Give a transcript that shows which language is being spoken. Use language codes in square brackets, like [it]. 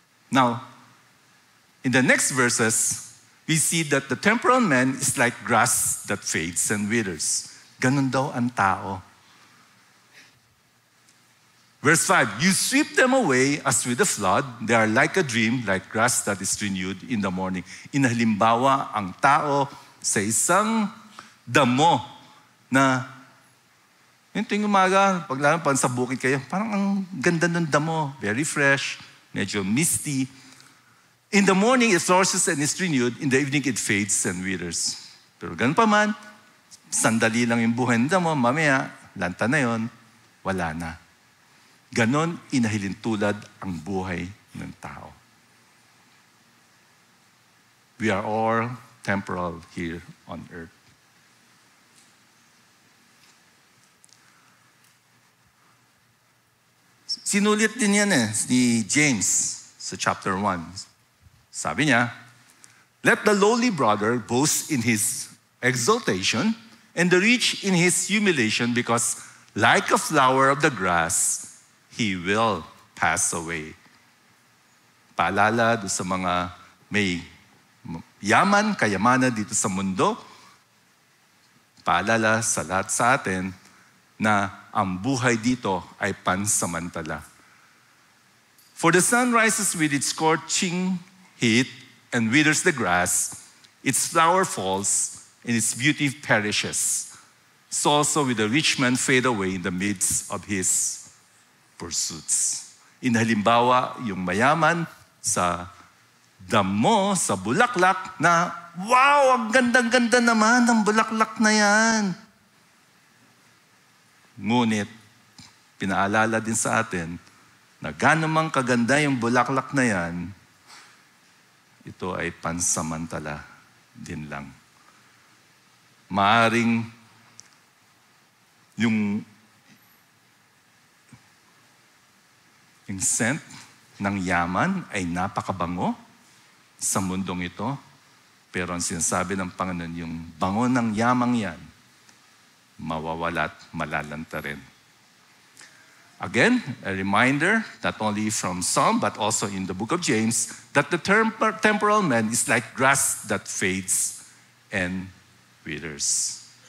[en] Now, in the next verses, we see that the temporal man is like grass that fades and withers. [tl] Ganun daw ang tao. [en] Verse 5, you sweep them away as with a flood. They are like a dream, like grass that is renewed in the morning. [tl] Inahalimbawa ang tao sa isang damo na yung tuwing umaga, pag sa bukid kayo, parang ang ganda ng damo, very fresh, medyo misty. [en] In the morning, it flourishes and is renewed. In the evening, it fades and withers. [tl] Pero ganun pa man, sandali lang yung buhay ng damo, mamaya, lanta na yon, wala na. Ganon inahilintulad ang buhay ng tao. [en] We are all temporal here on earth. [tl] Sinulit din yan ni James sa chapter 1. [en] Sabi niya, let the lowly brother boast in his exaltation and the rich in his humiliation because like a flower of the grass, he will pass away. [tl] Paalala doon sa mga may yaman, kayamanan dito sa mundo. Paalala sa lahat sa atin na ang buhay dito ay pansamantala. [en] For the sun rises with its scorching heat and withers the grass, its flower falls, and its beauty perishes. So also will the rich man fade away in the midst of his pursuits. [tl] Inhalimbawa yung mayaman sa damo, sa bulaklak na, wow, ang ganda-ganda naman ng bulaklak na yan. Ngunit, pinaalala din sa atin na ganamang kaganda yung bulaklak na yan, ito ay pansamantala din lang. Maaring yung scent ng yaman ay napakabango sa mundong ito, pero ang sinasabi ng Panginoon, yung bango ng yamang yan, mawawala at malalanta rin. [en] Again, a reminder, not only from Psalm, but also in the book of James, that the temporal man is like grass that fades and withers.